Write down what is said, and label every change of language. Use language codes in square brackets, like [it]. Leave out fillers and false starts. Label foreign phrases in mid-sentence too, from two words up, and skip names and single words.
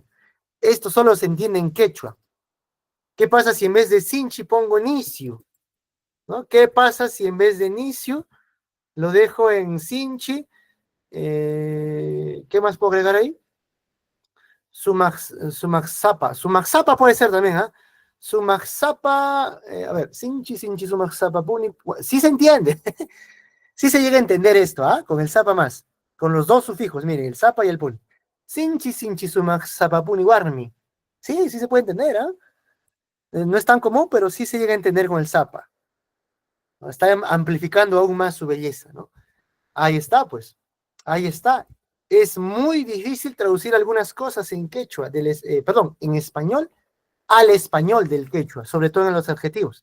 [es] Esto solo se entiende en quechua. ¿Qué pasa si en vez de sinchi pongo nisiu? ¿No? ¿Qué pasa si en vez de nisiu lo dejo en sinchi? ¿Qué más puedo agregar ahí? Sumaxapa. Sumaxapa puede ser también, ¿ah? [qu] Sumaxapa, [es] a ver, [qu] sinchi, sinchi, sumaxapa, puni. [es] Sí se entiende. Sí se llega a entender esto, ¿ah? Con el zapa más. Con los dos sufijos, miren, el zapa y el puni. [qu] Sinchi, sinchi, sumaxapa, puni, warmi. [es] Sí, sí se puede entender, ¿ah? No es tan común, pero sí se llega a entender con el zapa. ¿No? Está amplificando aún más su belleza, ¿no? Ahí está, pues. Ahí está. Es muy difícil traducir algunas cosas en quechua, perdón, en español al español del quechua, sobre todo en los adjetivos.